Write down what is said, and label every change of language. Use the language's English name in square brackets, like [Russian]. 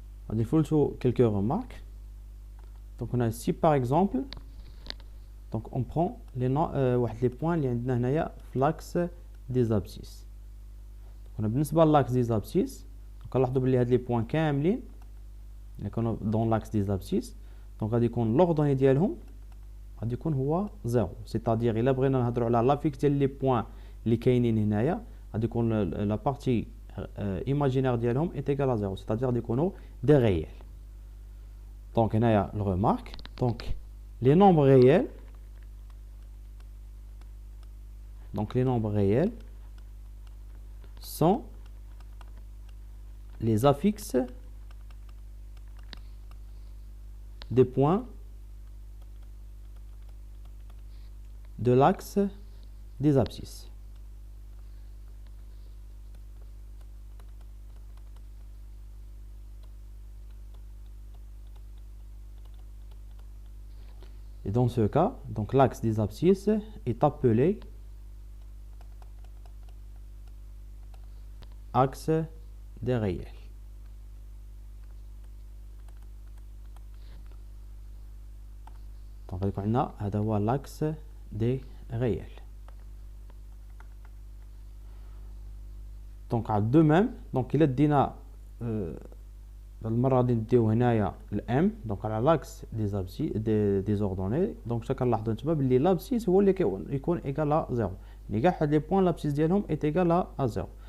[Arabic] غادي نفولتو [French] quelques remarques. donc on a si par exemple donc on prend les [Arabic] واحد لي بوين اللي عندنا هنايا في لاكس دي زابسيس. دونك بالنسبه للاكس دي زابسيس كنلاحظوا بلي هاد لي بوين كاملين اللي كانوا دون لاكس دي زابسيس، دونك غادي يكون لوردوني ديالهم غادي يكون هو 0. سيتادير الا بغينا نهضروا على لافيكس ديال لي بوين اللي كاينين هنايا غادي يكون لا بارتي ايماجينير ديالهم اي ايكال ا 0، سيتادير غادي يكونوا دي ريال. دونك هنايا الريمارك، دونك لي نومبر ريال، [French] donc les nombres réels sont les affixes des points de l'axe des abscisses. Et dans ce cas, donc l'axe des abscisses est appelé axe des réels. Donc [Arabic] هذا هو [French] l'axe des réels. [Arabic] donc de même donc إلا دينا المره غادي نديو هنايا الام دونك على لاكس دي زابسي دي زوردوني. دونك حتى كنلاحظوا نتوما بلي لابسيس هو اللي كيكون ايكال ا 0، يعني كاع هاد لي بوين لابسيس ديالهم اي ايكال ا 0.